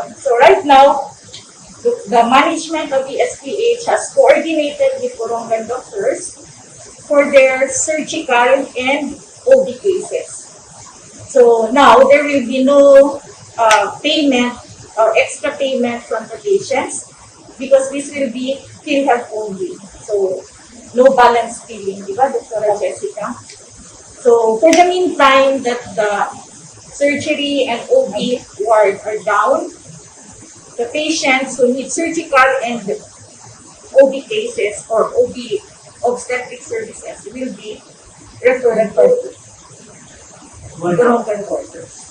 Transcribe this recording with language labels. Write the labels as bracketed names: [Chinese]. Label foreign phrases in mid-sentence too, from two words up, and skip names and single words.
[English] So right now, the management of the SPH has coordinated with Corongan doctors for their surgical and OB cases. So now there will be no payment or extra payment from the patients because this will be PhilHealth only. So no balance billing, [Filipino] di ba, [English] Dr. Jessica? So for the meantime that the surgery and OB ward are down, the patients who need surgical and OB cases or OB obstetric services will be referred to Corongan quarters.